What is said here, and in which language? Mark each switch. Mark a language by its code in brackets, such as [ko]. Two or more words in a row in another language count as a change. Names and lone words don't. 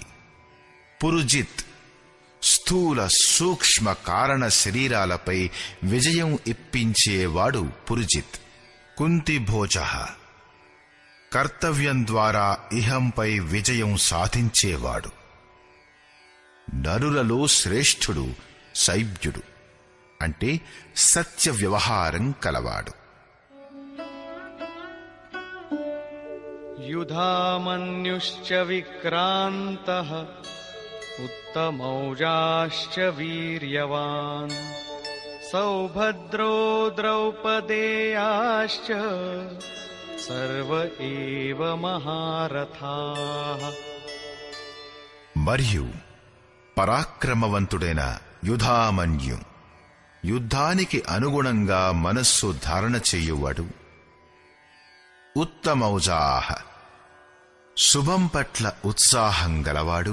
[te] పురుజిత్ స్థూల సూక్ష్మ కారణ శరీరాలపై విజయం ఇప్పించేవాడు పురుజిత్. కుంతిభోజ కర్తవ్యం ద్వారా ఇహంపై విజయం సాధించేవాడు. నరులలో శ్రేష్ఠుడు శైబ్యుడు, అంటే సత్య వ్యవహారం కలవాడు. [sa] युधामन्युश्च विक्रान्तः उत्तमौजाश्च वीर्यवान् सौभद्रो द्रौपदेयाश्च सर्व एव महारथाः। [te] మరియు పరాక్రమవంతుడైన యుధామన్యు, యుద్ధానికి అనుగుణంగా మనస్సు ధారణ చెయ్యువాడు. ఉత్తమౌజాహ శుభం పట్ల ఉత్సాహం గలవాడు.